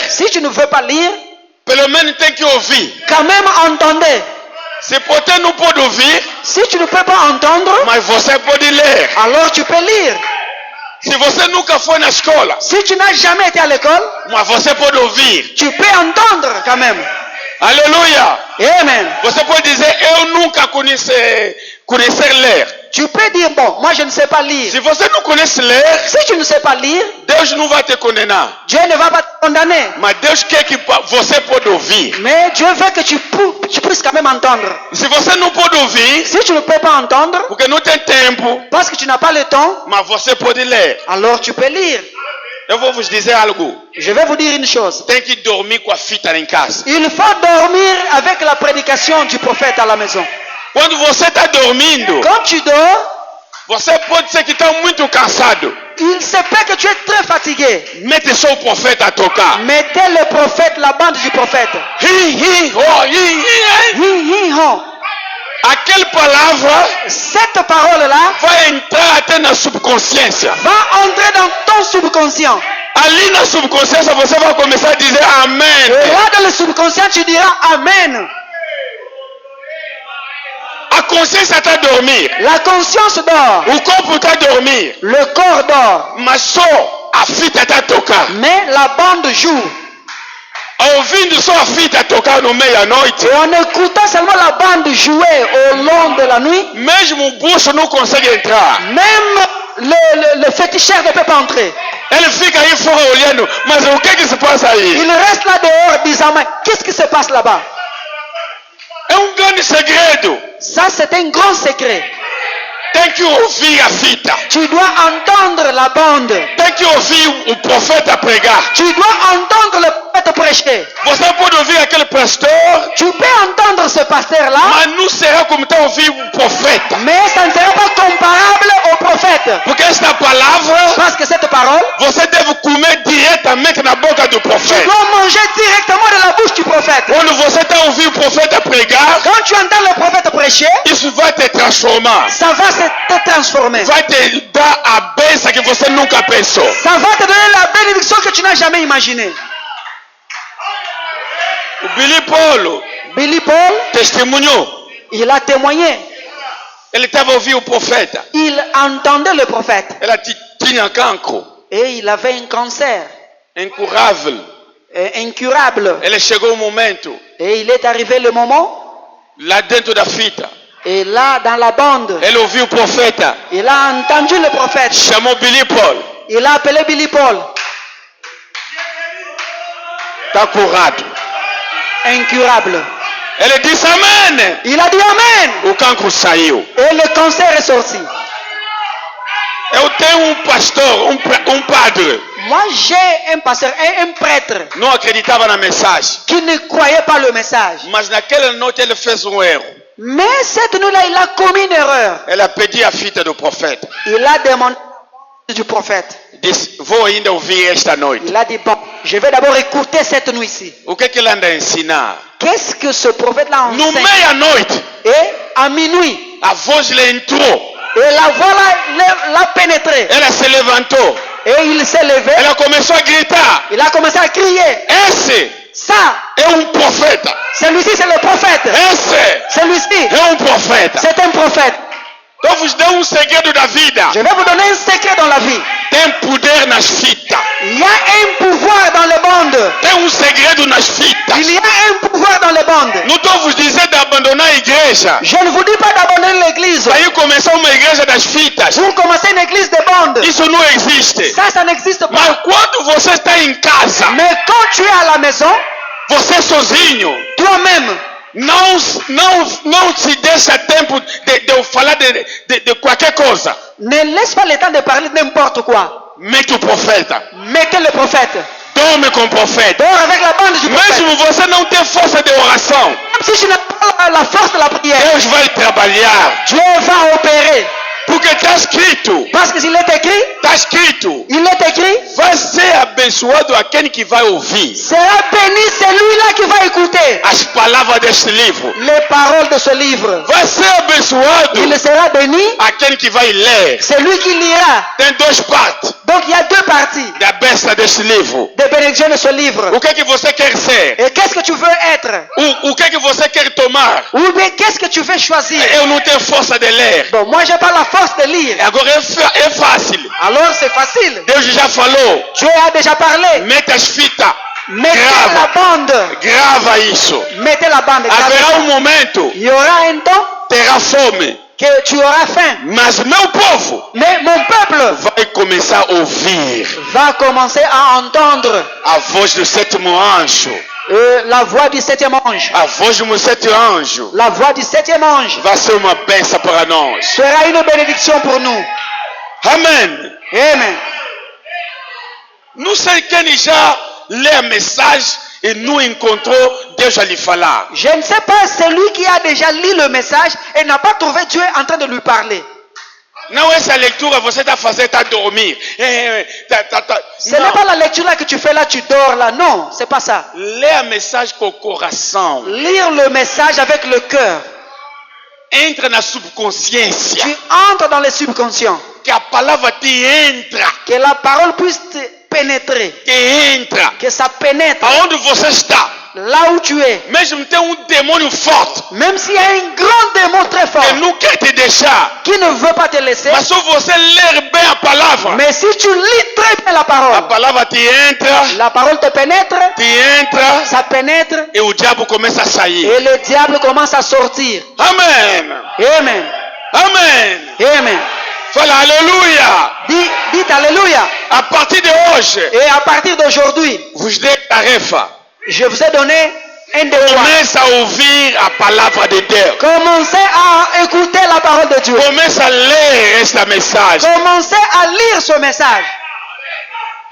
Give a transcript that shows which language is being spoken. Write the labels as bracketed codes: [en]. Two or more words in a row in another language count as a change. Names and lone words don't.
[fr] Si tu ne veux pas lire, [pt] pelo menos tem que ouvir. [fr] quand même entendez. [pt] Se você não pode ouvir, [fr] Si tu ne peux pas entendre, [pt] mas você pode ler. [fr] alors tu peux lire. [pt] Se você nunca foi na escola, [fr] Si tu n'as jamais été à l'école, [pt] mas você pode ouvir. [fr] tu peux entendre quand même. [pt] Aleluia! Amen. Você pode dizer, eu nunca conhecer ler. [fr] Tu peux dire, bon, moi je ne sais pas lire. [pt] Se você não conhece ler, [fr] Si tu ne sais pas lire, [pt] Deus não vai te condenar. [fr] Dieu ne va pas te condamner. [pt] Mas Deus quer que você pode ouvir. [fr] Mais Dieu veut que tu puisses quand même entendre. [pt] Se você não pode ouvir, [fr] Si tu ne peux pas entendre, [pt] porque não tem tempo, [fr] parce que tu n'as pas le temps, [pt] mas você pode ler. [fr] alors tu peux lire. [pt] Eu vou vos dizer algo. [fr] Je vais vous dire une chose. [pt] Tem que dormir com a fita lá em casa. [fr] Il faut dormir avec la prédication du prophète à la maison. [pt] Quando você está dormindo, [fr] Quand tu dors, [pt] você pode ser que está muito cansado. [fr] il se peut que tu es très fatigué. [pt] Mete só o profeta a tocar. [fr] Mettez le prophète, la bande du prophète. Hi, ho. Hi, hi, ho. [pt] Aquela palavra [fr] Cette parole-là [pt] vai entrar até na subconsciência. [fr] va entrer dans ton subconscient. [pt] Ali na subconsciência você vai começar a dizer amém. [fr] Et là, dans le subconscient, tu diras Amen. [pt] A consciência está a dormir. [fr] La conscience dort. [pt] O corpo está a dormir. [fr] Le corps dort. [pt] Mas só a fita está a tocar. [fr] Mais la bande joue. [pt] Ouvindo só a fita tocar no meia-noite, [fr] Et en écoutant seulement la bande jouer au long de la nuit, [pt] mesmo o bucho não consegue entrar. [fr] même le féticheur ne peut pas entrer. [pt] Ele fica aí fora olhando, mas o que se passa aí? [fr] Il reste là dehors disant, mais qu'est-ce qui se passe là-bas? [pt] É grande segredo. [fr] Ça, c'est un grand secret. [pt] Tem que ouvir a fita. [fr] Tu dois entendre la bande. [pt] Tem que ouvir o profeta pregar. [fr] Tu dois entendre le prophète prophète prêcher. [pt] Você pode ouvir aquele pastor, [fr] Tu peux entendre ce pasteur-là, [pt] mas não será como está ouvindo o profeta. [fr] mais ça ne sera pas comparable au prophète. [pt] Porque esta palavra, [fr] Parce que cette parole, [pt] você deve comer diretamente na boca do [fr] tu [pt] profeta. [fr] dois manger directement de la bouche du prophète. [pt] Quando você está ouvindo o profeta pregar, [fr] Quand tu entends le prophète prêcher, [pt] isso vai te transformar. [fr] ça va te transformer. [pt] Vai te dar a bênção que você nunca pensou. [fr] Ça va te donner la bénédiction que tu n'as jamais imaginée. [pt] O Billy Paul [fr] Billy Paul, [pt] testemunhou. [fr] il a témoigné. [pt] Ele estava ouvindo o profeta. [fr] Il entendait le prophète. [pt] Ela tinha cancro, [fr] Et il avait un cancer [pt] incurável. [fr] incurable. [pt] Ele chegou um momento, [fr] Et il est arrivé le moment, [pt] lá dentro da fita, [fr] et là, dans la bande, [pt] ele ouviu o profeta, [fr] il a entendu le prophète. [pt] chamou Billy Paul. [fr] Il a appelé Billy Paul, [pt] Está curado. [fr] incurable. [pt] Ele disse amém. [fr] Il a dit Amen. [pt] O cancro saiu. [fr] Et le cancer est sorti. [pt] Eu tenho um pastor, um padre, [fr] Moi, j'ai un pasteur, un prêtre [pt] não acreditava na mensagem, [fr] qui ne croyait pas le message. [pt] mas naquela noite ele fez um erro. [fr] Mais cette nuit-là, il a commis une erreur. [pt] Ela pediu a fita do profeta. [fr] Il a demandé du prophète. [pt] Disse, vou ainda ouvir esta noite. [fr] Il a dit, bon, je vais d'abord écouter cette nuit-ci. [pt] O que ele anda a ensinar? [fr] Qu'est-ce que ce prophète-là [pt] No [fr] enseigne? [pt] meia-noite, [fr] Et à minuit, [pt] a voz lhe entrou. [fr] et la voix l'a pénétré. [pt] Ela se levantou. [fr] Et il s'est levé. [pt] Ela começou a gritar. [fr] Il a commencé à crier. [pt] Esse [fr] Ça, [pt] é um profeta. [fr] celui-ci, c'est le prophète. [pt] Esse [fr] Celui-ci, [pt] é um profeta. [fr] c'est un prophète. [pt] Então vos dou um segredo da vida. [fr] Je vais vous donner un secret dans la vie. [pt] Tem poder nas fitas. [fr] Il y a un pouvoir dans les bandes. [pt] Tem um segredo nas fitas. [fr] Il y a un pouvoir dans les bandes. [pt] Não estou vos dizendo de abandonar a igreja. [fr] Je ne vous dis pas d'abandonner l'église. [pt] Aí começar uma igreja das fitas. [fr] Pour commencer une église de bandes. [pt] Isso não existe. [fr] Ça n'existe [pt] Mas [fr] pas. [pt] quando você está em casa, [fr] Mais quand tu es à la maison, [pt] você sozinho, [fr] toi-même, [pt] não se deixa tempo de eu falar de qualquer coisa. [fr] ne laisse pas le temps de parler de n'importe quoi. [pt] Mete o profeta. [fr] Mettez le prophète. [pt] Dorme com o profeta. [fr] Dors avec la bande du prophète. [pt] Mesmo você não tem força de oração, [fr] Même si tu n'as pas la force de la prière, [pt] Deus vai trabalhar. [fr] Dieu va opérer. [pt] Porque está escrito. [fr] Parce que s'il est écrit, [pt] Está escrito. [fr] il est écrit, [pt] Vai ser abençoado aquele que vai ouvir [fr] sera béni celui-là qui va écouter [pt] as palavras deste livro. [fr] les paroles de ce livre. [pt] Vai ser abençoado [fr] Il sera béni [pt] aquele que vai ler. [fr] celui qui lira. [pt] Tem duas partes [fr] Donc il y a deux parties [pt] da bênção deste livro. [fr] de bénédiction de ce livre. [pt] O que é que você quer ser? [fr] Et qu'est-ce que tu veux être? [pt] O que é que você quer tomar? [fr] Ou bien qu'est-ce que tu veux choisir? [pt] Eu não tenho força de ler. [fr] Bon, moi j'ai pas la force de lire. [pt] Agora é fácil. [fr] Alors c'est facile. [pt] Deus já falou. [fr] Dieu a déjà parlé. [pt] Mete as fitas. [fr] Mettez [pt] Grava. [fr] la bande. [pt] Grava isso. [fr] Mettez la bande. Gravez [pt] Haverá [fr] ça. [pt] um momento. [fr] Il y aura un temps [pt] Terá fome. [fr] que tu auras faim. [pt] Mas meu povo [fr] Mais mon peuple [pt] vai começar a ouvir [fr] va commencer à entendre [pt] a voz do sétimo anjo. [fr] la voix du septième ange. [pt] A voz do sétimo anjo [fr] La voix du septième ange [pt] vai ser uma bênção para nós. [fr] sera une bénédiction pour nous. [pt] Amém. [fr] Amen. [pt] Não sei quem já lê a mensagem e não encontrou Deus a lhe falar. [fr] Je ne sais pas celui qui a déjà lu le message et n'a pas trouvé Dieu en train de lui parler. [pt] Não essa leitura você está fazendo, está a dormir. [fr] Ce n'est pas la lecture là que tu fais là, tu dors là. Non, c'est pas ça. [pt] Lê a mensagem com o coração. [fr] Lire le message avec le cœur. [pt] Entra na subconsciência. [fr] Tu entres dans le subconscient. [pt] Que a palavra te entra. [fr] Que la parole puisse te pénétrer. [pt] Te entra. [fr] Que ça pénètre. [pt] Aonde você está. [fr] Là où tu es. [pt] Mesmo tem demônio forte. [fr] Même s'il y a un grand démon très fort. [pt] Que não quer te deixar. [fr] Qui ne veut pas te laisser. [pt] Mas se você ler bem a palavra. [fr] Mais si tu lis très bien la parole. [pt] A palavra te entra. [fr] La parole te pénètre. [pt] Te entra. [fr] Ça pénètre. [pt] E o diabo começa a sair. [fr] Et le diable commence à sortir. [pt] Amen. [fr] Amen. [pt] Amen. [fr] Amen. [pt] Fala aleluia. [fr] Dites alléluia. [pt] A partir de hoje. [fr] Et à partir d'aujourd'hui. [pt] Vos dei tarefa. [fr] Je vous ai donné un devoir. [pt] Começa a ouvir a palavra de Deus. [fr] Commencez à écouter la parole de Dieu. [pt] Começa a ler esta mensagem. [fr] Commencez à lire ce message.